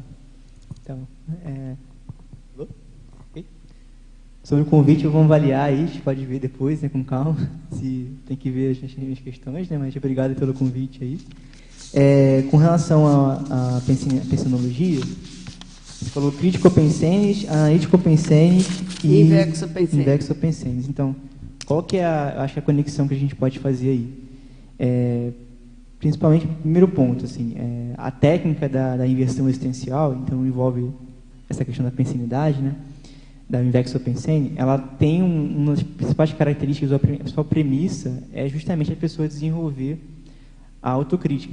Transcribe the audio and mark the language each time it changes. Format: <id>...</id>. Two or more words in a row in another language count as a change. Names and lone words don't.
<pt>Então, sobre o convite, vamos avaliar aí, a gente pode ver depois, né, com calma, se tem que ver as questões, né, mas obrigado pelo convite aí. Com relação à pensenologia, você falou crítico-pensenes, analítico-pensenes e invexo-pensenes. Então, qual que é a conexão que a gente pode fazer aí? Principalmente, primeiro ponto, assim, a técnica da inversão existencial, então envolve essa questão da pensenidade, né? Da invexo-pensene, ela tem uma das principais características, a sua premissa é justamente a pessoa desenvolver a autocrítica.</pt>